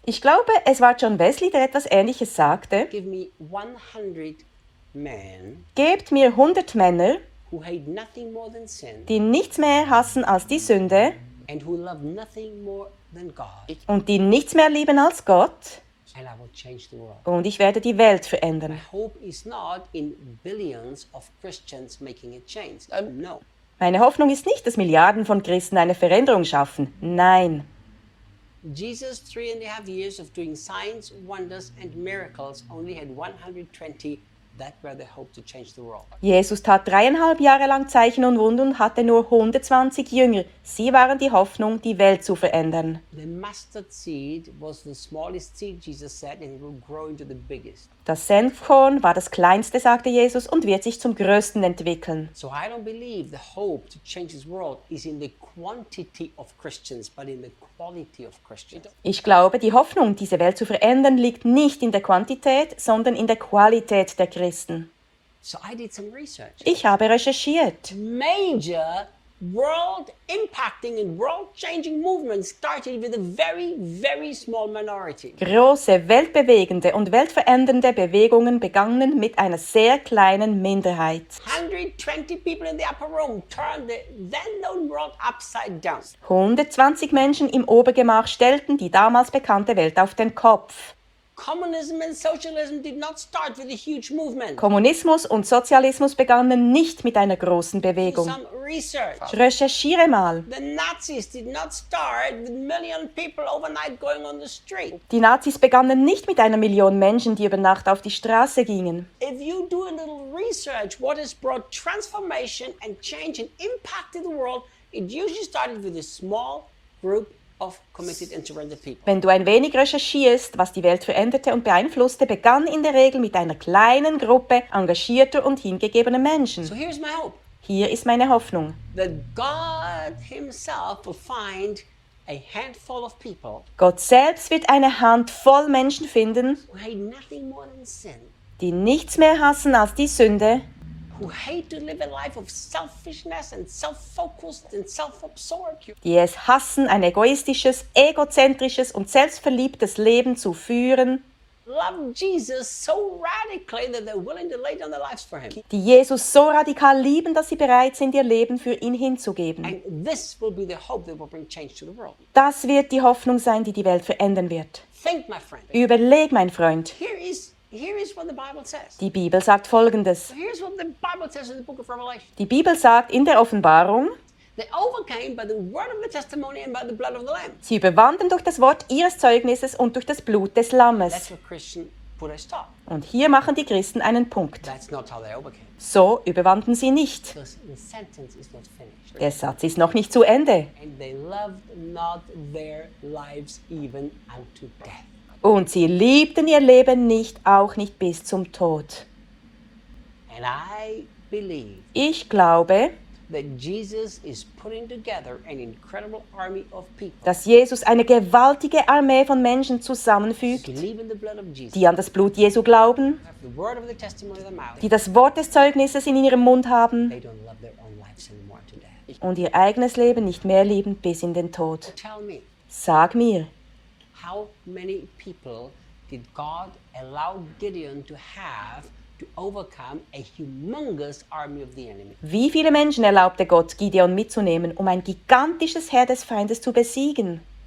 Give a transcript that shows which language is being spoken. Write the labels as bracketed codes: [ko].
[de] Ich glaube, es war John Wesley, der etwas Ähnliches sagte. [en] Give me 100 men. [de] Gebt mir 100 Männer, [en] who hate nothing more than sin, [de] die nichts mehr hassen als die Sünde, [en] and who love nothing more than God, [de] und die nichts mehr lieben als Gott. [en] And I will change the world. [de] Und ich werde die Welt verändern. [en] My hope is not in billions of Christians making a change. No. [de] Meine Hoffnung ist nicht, dass Milliarden von Christen eine Veränderung schaffen. Nein. [en] Jesus, 3.5 years of doing signs, wonders and miracles, only had 120 that were the hope to change the world. [de] Jesus tat 3.5 Jahre lang Zeichen und Wunder und hatte nur 120 Jünger. Sie waren die Hoffnung, die Welt zu verändern. [en] The mustard seed was the smallest seed, Jesus said, and it will grow into the biggest. [de] Das Senfkorn war das kleinste, sagte Jesus, und wird sich zum größten entwickeln. [en] So I don't believe the hope to change this world is in the quantity of Christians, but in the quality of Christians. [de] Ich glaube, die Hoffnung, diese Welt zu verändern, liegt nicht in der Quantität, sondern in der Qualität der Christen. [en] So I did some research. [de] Ich habe recherchiert. [en] Major world-impacting and world-changing movements started with a very, very small minority. [de] Große, weltbewegende und weltverändernde Bewegungen begannen mit einer sehr kleinen Minderheit. [en] 120 people in the upper room turned the then-known world upside down. [de] 120 Menschen im Obergemach stellten die damals bekannte Welt auf den Kopf. [en] Communism and socialism did not start with a huge movement. [de] Kommunismus und Sozialismus begannen nicht mit einer großen Bewegung. [en] Some research. [de] Recherchiere mal. [en] The Nazis did not start with million people overnight going on the street. [de] Die Nazis begannen nicht mit einer Million Menschen, die über Nacht auf die Straße gingen. [en] If you do a little research, what has brought transformation and change and impacted the world, it usually started with a small group of committed and surrendered people. [de] Wenn du ein wenig recherchierst, was die Welt veränderte und beeinflusste, begann in der Regel mit einer kleinen Gruppe engagierter und hingegebener Menschen. [en] So here's my hope. [de] Hier ist meine Hoffnung. [en] That God himself will find a handful of people. [de] Gott selbst wird eine Handvoll Menschen finden, [en] who hate nothing more than sin, [de] die nichts mehr hassen als die Sünde, [en] who hate to live a life of selfishness and self-focused and self-absorbed. [de] Die es hassen, ein egoistisches, egozentrisches und selbstverliebtes Leben zu führen. [en] Love Jesus so radically that they're willing to lay down their lives for him. [de] Die Jesus so radikal lieben, dass sie bereit sind, ihr Leben für ihn hinzugeben. [en] And this will be the hope that will bring change to the world. [de] Das wird die Hoffnung sein, die die Welt verändern wird. [en] Think, my friend. [de] Überleg, mein Freund. [en] Here is what the Bible says. [de] Die Bibel sagt Folgendes. [en] Here's what the Bible says in the book of Revelation. [de] Die Bibel sagt in der Offenbarung. [en] They overcame by the word of the testimony and by the blood of the Lamb. [de] Sie überwanden durch das Wort ihres Zeugnisses und durch das Blut des Lammes. [en] That's where Christians put a stop. [de] Und hier machen die Christen einen Punkt. [en] That's not how they overcame. [de] So überwanden sie nicht. [en] Because the sentence is not finished. [de] Der Satz ist noch nicht zu Ende. [en] And they loved not their lives even unto death. [de] Und sie liebten ihr Leben nicht, auch nicht bis zum Tod. [en] And I believe, [de] ich glaube, [en] that Jesus is putting together an incredible army of people, [de] dass Jesus eine gewaltige Armee von Menschen zusammenfügt, [en] believing the blood of Jesus, [de] die an das Blut Jesu glauben, [en] the word of the testimony of the mouth, [de] die das Wort des Zeugnisses in ihrem Mund haben, [en] they don't love their own lives anymore to death, [de] und ihr eigenes Leben nicht mehr lieben bis in den Tod. [en] So tell me, [de] sag mir, [en] how many people did God allow Gideon to have to overcome a humongous army of the enemy. [de] Wie viele Menschen erlaubte Gott, Gideon mitzunehmen, um ein gigantisches Heer des Feindes zu besiegen?